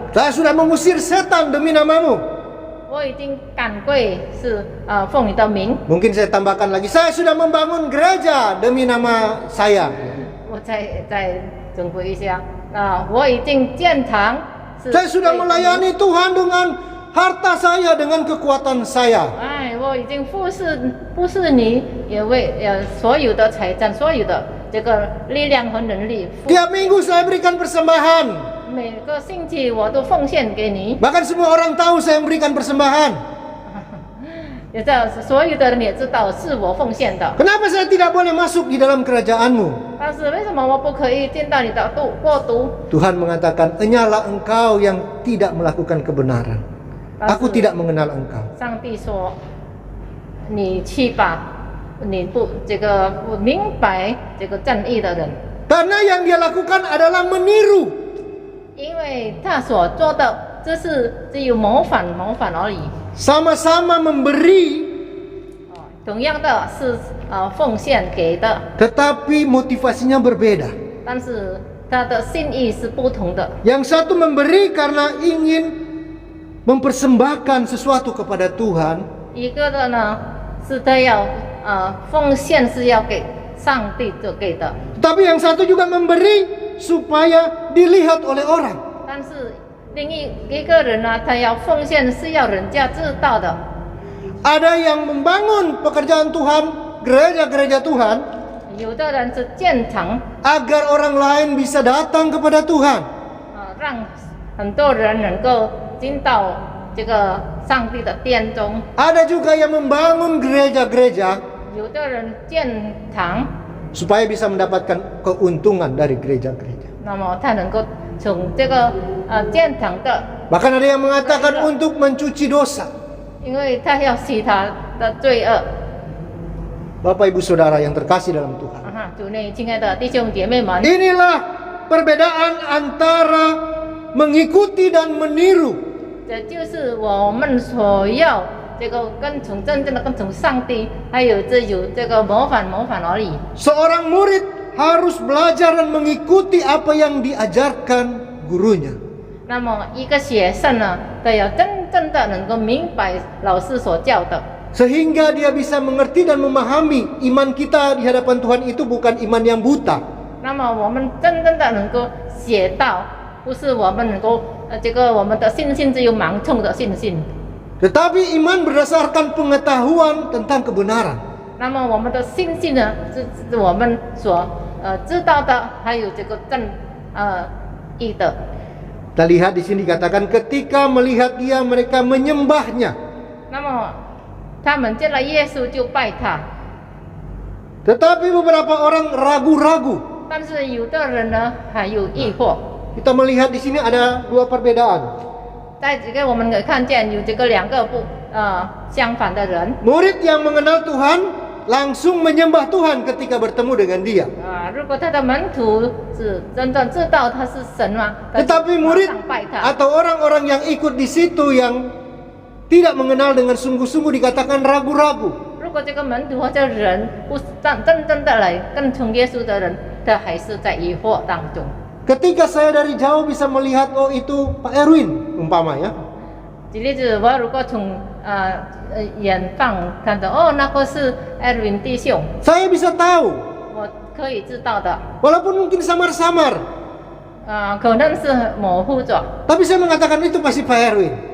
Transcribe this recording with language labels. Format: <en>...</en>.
<id>Saya sudah mengusir setan demi namamu.</id> <zh>我已经赶鬼是奉你的名，</zh> <id>Mungkin saya tambahkan lagi, saya sudah membangun gereja demi nama saya.</id> <zh>我再总归一下我已经建堂，是</zh> <id>Saya sudah melayani Tuhan dengan harta saya, dengan kekuatan saya.</id> <zh>我已经服侍你，也为所有的财产，所有的这个力量和能力，</zh> <id>Tiap minggu saya berikan persembahan.</id> <zh>每个星期我都奉献给你。</zh> <id>Bahkan semua orang tahu saya memberikan persembahan.</id> <zh>也在所有的人也知道是我奉献的。</zh> <id>Kenapa saya tidak boleh masuk di dalam kerajaanmu?</id> <zh>但是为什么我不可以进到你的国度？</zh> <id>Tuhan mengatakan, enyalah engkau yang tidak melakukan kebenaran. Aku tidak mengenal engkau.</id> <zh>上帝说：“你去吧，你不明白这个正义的人，</zh> <id>Karena yang dia lakukan adalah meniru.</id> <zh>因为他所做的这是只有谋反而已。</zh> <id>Sama-sama memberi,</id> <zh>同样的是奉献给的，</zh> <id>tetapi motivasinya berbeda.</id> <zh>但是他的心意是不同的。</zh> <id>Yang satu memberi karena ingin mempersembahkan sesuatu kepada Tuhan.</id> <zh>一个的呢是他要奉献是要给上帝就给的，</zh> <id>Tapi yang satu juga memberi supaya dilihat oleh orang.</id> <zh>但是另一个人呢，他要奉献是要人家知道的。</zh> <id>Ada yang membangun pekerjaan Tuhan, gereja-gereja Tuhan,</id> <zh>有的人是建堂，</zh> <id>agar orang lain bisa datang kepada Tuhan.</id> <zh>让很多人能够进到这个上帝的殿中。</zh> <id>Ada juga yang membangun gereja-gereja</id> <zh>有的人建堂，</zh> <id>supaya bisa mendapatkan keuntungan dari gereja-gereja.</id> <zh>那么他能够从这个建堂的，</zh> <id>Bahkan ada yang mengatakan untuk mencuci dosa.</id> <zh>因为他要洗他的罪恶。</zh> <id>Bapak Ibu Saudara yang terkasih dalam Tuhan.</id> <zh>主内亲爱的弟兄姐妹们，</zh> <id>Inilah perbedaan antara mengikuti dan meniru.</id> <zh>这就是我们所要这个跟从真正的跟从上帝，还有这个模仿而已。</zh> <id>Seorang murid harus belajar dan mengikuti apa yang diajarkan gurunya.</id> <zh>那么一个学生呢，他要真正的能够明白老师所教的，</zh> <id>Sehingga dia bisa mengerti dan memahami iman kita di hadapan Tuhan itu bukan iman yang buta.</id> <zh>那么我们真正的能够学到，不是我们能够我们的信心只有盲从的信心。</zh> <id>Tetapi iman berdasarkan pengetahuan tentang kebenaran.</id> <zh>那么我们的信心呢，是我们所知道的，还有这个正义的。</zh> <id>Kita lihat di sini dikatakan ketika melihat dia mereka menyembahnya.</id> <zh>那么他们见了耶稣就拜他，</zh> <id>Tetapi beberapa orang ragu-ragu.</id> <zh>但是有的人呢还有疑惑。</zh> <id>Kita melihat di sini ada dua perbedaan.</id> <zh>在这个我们可以看见有这个两个相反的人。</zh> <id>Murid yang mengenal Tuhan langsung menyembah Tuhan ketika bertemu dengan dia.</id> <zh>如果他的门徒是真的知道他是神嘛，他就</zh> <id>Tetapi</id> <zh>马</zh> <id>murid</id> <zh>上拜他。</zh> <id>atau orang-orang yang ikut di situ yang tidak mengenal dengan sungguh-sungguh dikatakan ragu-ragu.</id> <zh>如果这个门徒或者人不是真正的来跟从耶稣的人，他还是在疑惑当中。</zh> <id>Ketika saya dari jauh bisa melihat, oh itu Pak Erwin umpama ya.</id> <zh>举例子，我如果从远方看到，哦，那个是艾伦弟兄，</zh> <id>Saya bisa tahu,</id> <zh>我可以知道的。</zh> <id>walaupun mungkin samar-samar.</id> <zh>可能是模糊着，</zh> <id>Tapi saya mengatakan itu pasti Pak Erwin.</id>